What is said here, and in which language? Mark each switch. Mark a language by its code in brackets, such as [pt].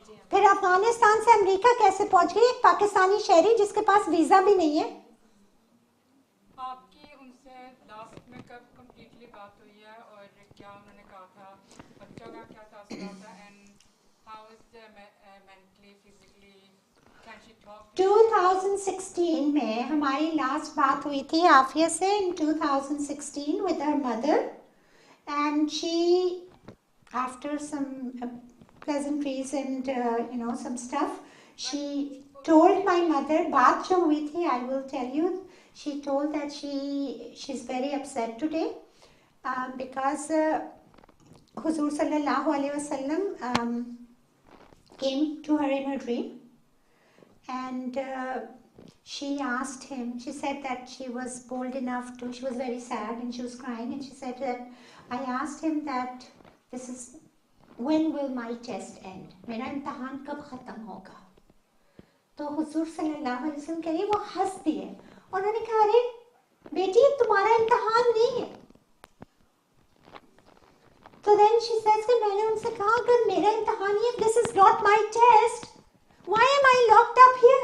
[hi] फिर अफगानिस्तान से अमेरिका कैसे पहुंच गई एक पाकिस्तानी शहरी जिसके पास वीजा भी नहीं है? आपकी उनसे लास्ट में कब कंप्लीटली बात हुई है और क्या उन्होंने कहा था, बच्चों का क्या तासुरात था, [en] And how is mentally physically can she talk? [hi] 2016 में हमारी लास्ट बात हुई थी आफिया से, [en] in 2016 with her mother, and she after some pleasantries and some stuff, she told my mother, [hi] बात जो हुई थी, [en] I will tell you, she told that she's very upset today because Huzur sallallahu alaihi wasallam came to her in her dream, and she asked him, she said that she was bold enough to, she was very sad and she was crying, and she said that I asked him that this is, when will my test end, [hi] मेरा इम्तहान कब ख़त्म होगा? तो हुजूर सल्लल्लाहु अलैहि वसल्लम कह रही वो हंस दिए, उन्होंने कहा अरे बेटी तुम्हारा इम्तहान नहीं है। [en] तो then she says [hi] कि मैंने उनसे कहा अगर मेरा इम्तहान नहीं है, [en] this is not my test, why am I locked up